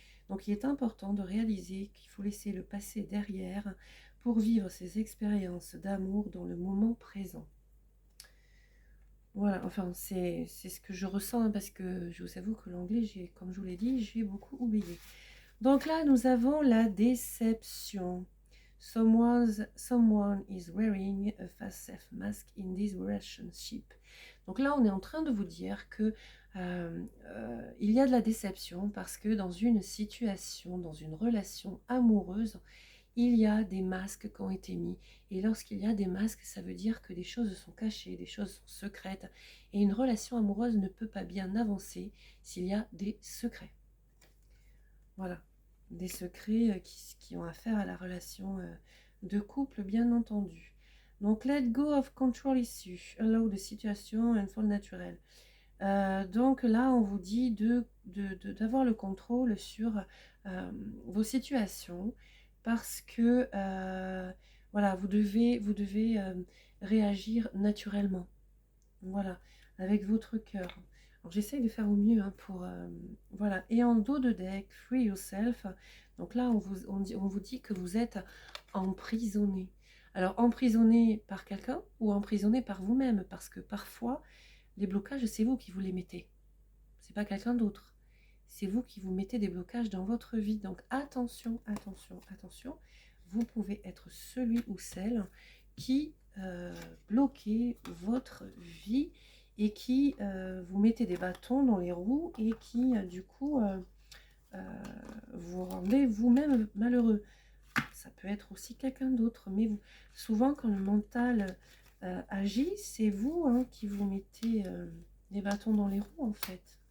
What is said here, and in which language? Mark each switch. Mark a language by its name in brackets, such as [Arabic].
[French] Donc il est important de réaliser qu'il faut laisser le passé derrière pour vivre ces expériences d'amour dans le moment présent. Voilà, enfin c'est ce que je ressens, hein, parce que je vous avoue que l'anglais, comme je vous l'ai dit, j'ai beaucoup oublié. Donc là, nous avons la déception. [English] Someone is wearing a face mask in this relationship. [French] Donc là, on est en train de vous dire que il y a de la déception parce que dans une situation, dans une relation amoureuse, il y a des masques qui ont été mis. Et lorsqu'il y a des masques, ça veut dire que des choses sont cachées, des choses sont secrètes. Et une relation amoureuse ne peut pas bien avancer s'il y a des secrets. Voilà, des secrets qui ont affaire à la relation de couple, bien entendu. Donc, [English] let go of control issue, allow the situation and fall naturel. [French] Donc là, on vous dit d'avoir le contrôle sur vos situations parce que voilà, vous devez réagir naturellement. Voilà, avec votre cœur. Alors j'essaye de faire au mieux hein, pour voilà. Et en dos de deck, [English] free yourself. [French] Donc là, on vous dit que vous êtes emprisonné. Alors emprisonné par quelqu'un ou emprisonné par vous-même, parce que parfois les blocages, c'est vous qui vous les mettez. C'est pas quelqu'un d'autre. C'est vous qui vous mettez des blocages dans votre vie. Donc attention, attention, attention. Vous pouvez être celui ou celle qui bloquez votre vie et qui vous mettez des bâtons dans les roues et qui du coup vous rendez vous-même malheureux. Ça peut être aussi quelqu'un d'autre, mais vous, souvent quand le mental agit, c'est vous hein, qui vous mettez des bâtons dans les roues en fait.